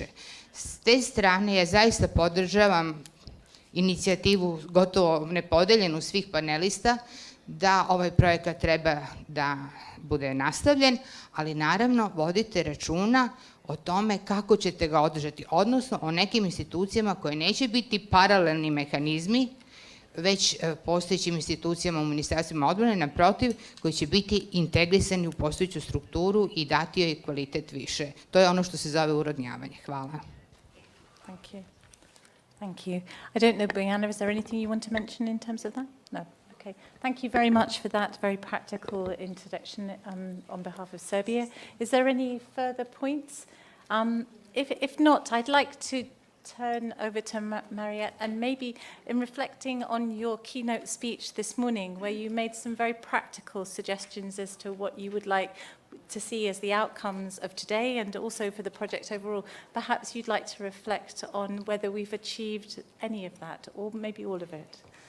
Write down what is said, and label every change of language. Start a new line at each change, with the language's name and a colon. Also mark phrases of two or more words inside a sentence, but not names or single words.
Serbian: S te strane ja zaista podržavam inicijativu gotovo nepodeljenu svih panelista da ovaj projekat treba da bude nastavljen, ali naravno vodite računa o tome kako ćete ga održati, odnosno o nekim institucijama koje neće biti paralelni mehanizmi, već postojećim institucijama u ministarstvima odbrane, naprotiv, koji će biti integrisani u postojeću strukturu i dati joj kvalitet više. To je ono što se zove urodnjavanje. Hvala.
English: Thank you. Thank you. I don't know, Bojana, is there anything you want to mention in terms of that? No. Okay. Thank you very much for that very practical introduction on behalf of Serbia. Is there any further points? If not, I'd like to turn over to Mariette, and maybe in reflecting on your keynote speech this morning, where you made some very practical suggestions as to what you would like to see as the outcomes of today and also for the project overall, perhaps you'd like to reflect on whether we've achieved any of that or maybe all of it.